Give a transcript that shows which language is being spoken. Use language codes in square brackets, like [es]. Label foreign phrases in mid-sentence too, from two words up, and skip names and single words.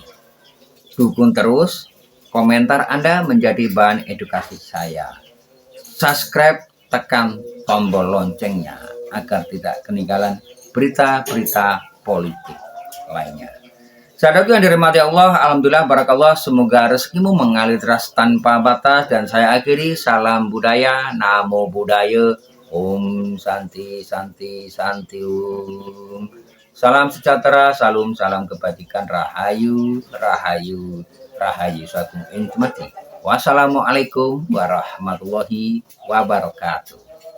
[id] Dukung terus, komentar Anda menjadi bahan edukasi saya. Subscribe, tekan tombol loncengnya agar tidak ketinggalan berita-berita politik lainnya. Saudaraku yang dirahmati Allah, [ar] الحمد لله بارك الله, [id] semoga rezekimu mengalir deras tanpa batas. Dan saya akhiri, salam budaya, [pi] namo buddhaya, [sa] ॐ शान्ति शान्ति शान्ति ॐ. [id] Salam sejahtera, salam kebajikan, [jv] rahayu rahayu rahayu [id] satu intimati. [ar] والسلام عليكم ورحمة الله وبركاته.